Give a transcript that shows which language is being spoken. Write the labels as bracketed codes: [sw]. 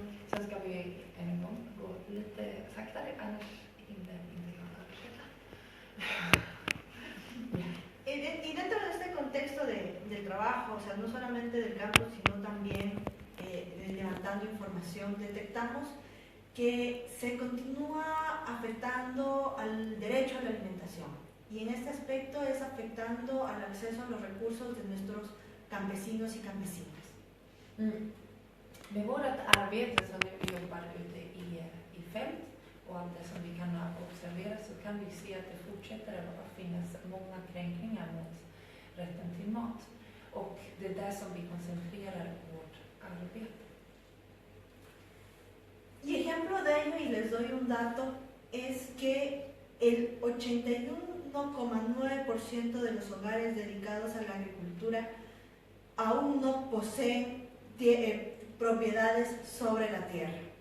[sv] Sen ska vi en gång gå lite saktare, annars inte kan översätta. [es] Y dentro de este contexto del trabajo, o sea, no solamente del campo, sino también levantando información, detectamos que se continúa afectando al derecho a la alimentación. Y en este aspecto es afectando al acceso a los recursos de nuestros campesinos y campesinas. [sv] Med vårt arbete som vi jobbar ute i fält och allt det som vi kan observera så kan vi se att det fortsätter att finnas många kränkningar mot rätten till mat. Och det är där som vi koncentrerar vårt arbete. [es] Y ejemplo de ello, y les doy un dato, es que el 81,9% de los hogares dedicados a la agricultura aún no poseen propiedades sobre la tierra.